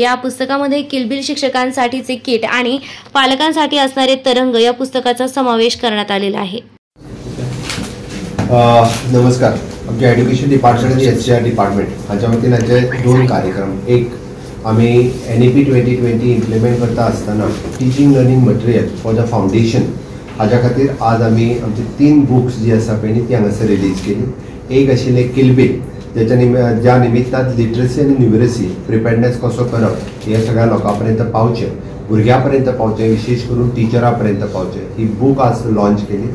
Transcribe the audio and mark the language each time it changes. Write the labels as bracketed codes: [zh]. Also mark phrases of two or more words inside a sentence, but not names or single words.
[mr] या पुस्तकामध्ये किलबिल शिक्षकांसाठीचे किट आणि पालकांसाठी असणारे तरंग या पुस्तकाचा समावेश करण्यात आलेला आहे। नमस्कार। [kok] आमच्या [en] education department [kok] आणि [en] SCR department [kok] हाच्या वतीन हाचे 2 कार्यक्रम। एक आम्ही NEP 2020 इम्प्लिमेंट करता असताना [en] teaching learning material for the foundation [kok] हाच्या खातीर आज आम्ही आमची 3 बुक्स जी आसा पळय ती हांगासर रिलीज केली। एक आशिल्ले किलबिल ज्या निमित्तान लिटरसी आनी [en] numeracy preparedness [kok] कसो करप हे सगळ्या लोकांपर्यंत पावचे, भुरग्यांपर्यंत पावचे, विशेष करून टिचरांपर्यंत पावचे ही बुक आज लॉन्च केली।